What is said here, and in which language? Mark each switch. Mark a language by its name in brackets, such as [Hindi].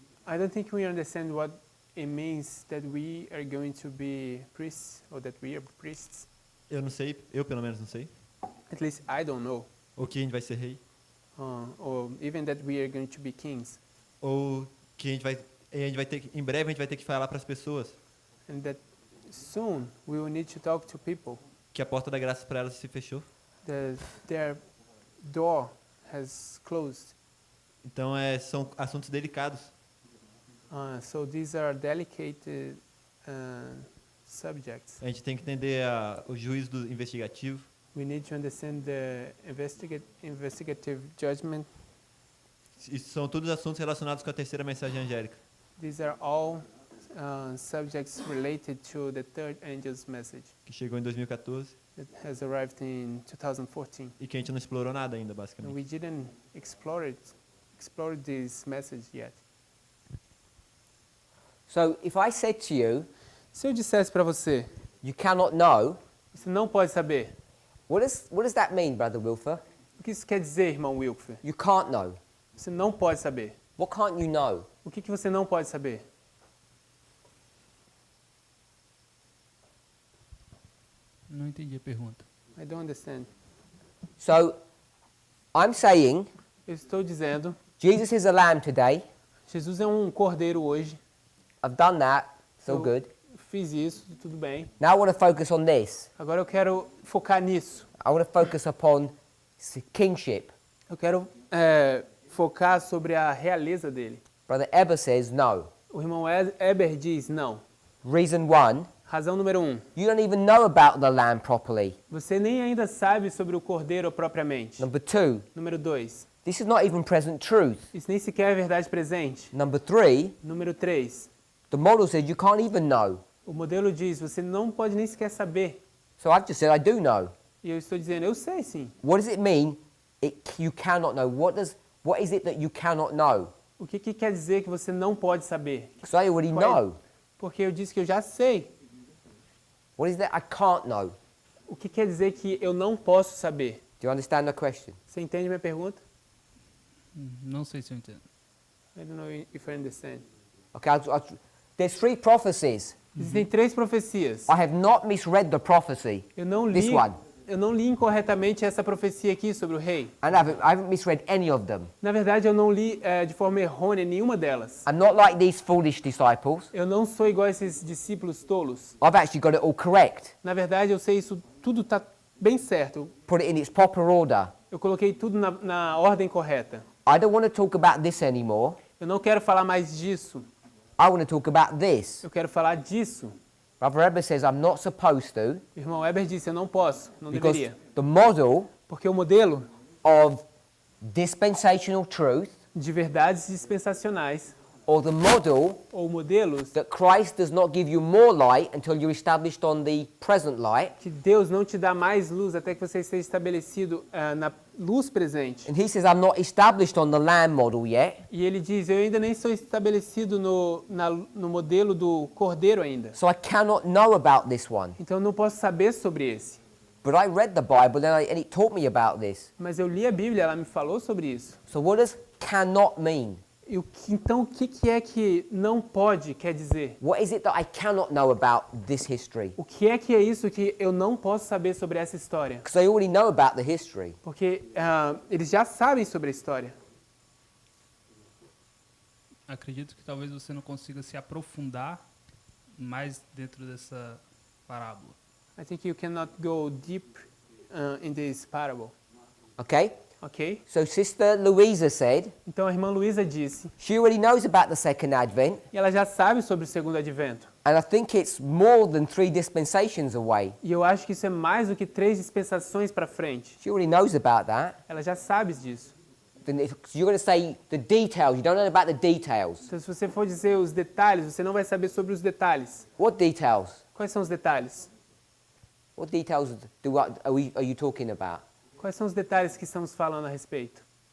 [English] I don't think we understand what it means that we are going to be priests or that we are priests. [Portuguese] Eu não sei, eu pelo menos não sei. [English] At least I don't know. [Portuguese] Ou que a gente vai ser rei. [English] Or even that we are going to be kings. [Portuguese] Ou que a gente vai ter, em breve a gente vai ter que falar para as pessoas. [English] And that soon we will need to talk to people. [Portuguese] que a porta da graça para elas se fechou. [English] Their door has closed. [Portuguese] Então são assuntos delicados. [English] So these are delicate subjects. [Portuguese] A gente tem que entender o juízo investigativo. [English] We need to understand the investigative judgment. [Portuguese] Isso são todos assuntos relacionados com a terceira mensagem angélica. [English] These are all subjects related to the third angel's message [Portuguese] Que chegou em 2014 [English] that has arrived in 2014. [Portuguese] e que a gente não explorou nada ainda, [English] And [Portuguese] basicamente. [English] we didn't explore this message yet. So if I said to you, [Portuguese] Se eu dissesse para você, [English] you cannot know, [Portuguese] você não pode saber. [English] what does that mean, Brother Wilfer? [Portuguese] O que isso quer dizer, irmão Wilfer? [English] You can't know. [Portuguese] Você não pode saber. [English] What can't you know? [Portuguese] O que você não pode saber? Não entendi a pergunta. [English] I don't understand. So I'm saying [Portuguese] Eu estou dizendo, [English] Jesus is a lamb today. [Portuguese] Jesus é um cordeiro hoje. [English] I've done that. So [Portuguese] Eu [English] good. [Portuguese] Fiz isso, tudo bem. [English] Now I want to focus on this. [Portuguese] Agora eu quero focar nisso. [English] I want to focus upon kingship. [Portuguese] Eu quero focar sobre a realeza dele. [English] Brother Eber says no. [Portuguese] O irmão Eber diz não. [English] Reason one, [Portuguese] Razão número 1. [English] you don't even know about the lamb properly. [Portuguese] Você nem ainda sabe sobre o cordeiro propriamente. [English] Number two, [Portuguese] Número 2. [English] this is not even present truth. [Portuguese] Isso nem sequer é verdade presente. [English] Number three, [Portuguese] Número 3. [English] the model says you can't even know. [Portuguese] O modelo diz, você não pode nem sequer saber. [English] So I've just said I do know. [Portuguese] E eu estou dizendo, eu sei sim. [English] What does it mean? You cannot know. What is it that you cannot know? [Portuguese] O que quer dizer que você não pode saber? [English] Because I already [Portuguese] Qual é? [English] know. [Portuguese] Porque eu disse que eu já sei. [English] What is that I can't know? [Portuguese] O que quer dizer que eu não posso saber? [English] Do you understand the question? [Portuguese] Você entende minha pergunta? Não sei se eu entendo. [English] I don't know if I understand. Okay, there's 3 prophecies. [Portuguese] Existem 3 profecias. [English] I have not misread the prophecy. [Portuguese] Eu não [English] This [Portuguese] li, [English] one. [Portuguese] eu não li incorretamente essa profecia aqui sobre o rei. [English] And I haven't misread any of them. [Portuguese] Na verdade, eu não li de forma errônea nenhuma delas. [English] I'm not like these foolish disciples. [Portuguese] Eu não sou igual a esses discípulos tolos. [English] I've actually got it all correct. [Portuguese] Na verdade, eu sei isso tudo está bem certo. [English] Put it in its proper order. [Portuguese] Eu coloquei tudo na ordem correta. [English] I don't want to talk about this anymore. [Portuguese] Eu não quero falar mais disso. [English] I want to talk about this. [Portuguese] Eu quero falar disso. [English] Brother Eber says I'm not supposed to [Portuguese] O irmão Weber disse, eu não posso, não [English] because [Portuguese] deveria. [English] the model [Portuguese] Porque o modelo [English] of dispensational truth [Portuguese] de verdades dispensacionais [English] or the model [Portuguese] ou modelos [English] that Christ does not give you more light until you're established on the present light. [Portuguese] que Deus não te dá mais luz até que você esteja estabelecido na luz presente. [English] And he says I'm not established on the lamb model yet. [Portuguese] E ele diz, eu ainda nem estou estabelecido no modelo do cordeiro ainda. [English] So I cannot know about this one. [Portuguese] Então eu não posso saber sobre esse. [English] But I read the Bible and it taught me about this. [Portuguese] Mas eu li a Bíblia, ela me falou sobre isso. [English] So what does cannot mean? [Portuguese] Então o que é que não pode quer dizer? [English] What is it that I cannot know about this history? [Portuguese] O que é isso que eu não posso saber sobre essa história? [English] Because they already know about the history. [Portuguese] Porque eles já sabem sobre a história. Acredito que talvez você não consiga se aprofundar mais dentro dessa parábola. [English] I think you cannot go deep in this parable. Okay? [Portuguese] Ok? [English] So Sister Louisa said [Portuguese] Então a irmã Luísa disse, [English] she already knows about the second advent. [Portuguese] e ela já sabe sobre o segundo advento. [English] And I think it's more than 3 dispensations away. [Portuguese] E eu acho que isso é mais do que 3 dispensações para frente. [English] She already knows about that. [Portuguese] Ela já sabe disso. [English] Then you're going to say the details. You don't know about the details. [Portuguese] Então se você for dizer os detalhes, você não vai saber sobre os detalhes. [English] What details? [Portuguese] Quais são os detalhes? [English] What details are you talking about? [Portuguese] Quais são os detalhes que estamos falando a respeito?